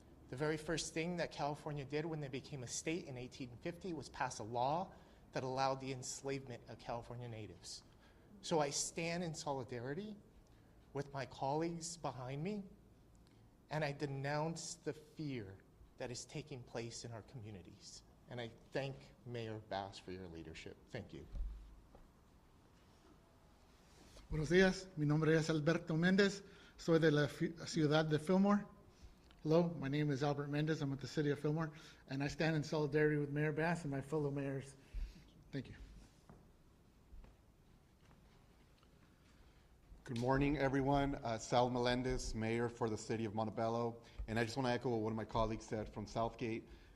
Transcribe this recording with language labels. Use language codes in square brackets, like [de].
[en] The very first thing that California did when they became a state in 1850 was pass a law that allowed the enslavement of California natives. So I stand in solidarity with my colleagues behind me, and I denounce the fear that is taking place in our communities. And I thank Mayor Bass for your leadership. Thank you. [es] Buenos días, mi nombre es Alberto Méndez, soy de la ciudad de Fillmore. [en] Hello, my name is Albert Méndez, I'm with the city of Fillmore, and I stand in solidarity with Mayor Bass and my fellow mayors. Thank you. Good morning, everyone. Sal Melendez, mayor for the city of Montebello, and I just want to echo what one of my colleagues said from Southgate.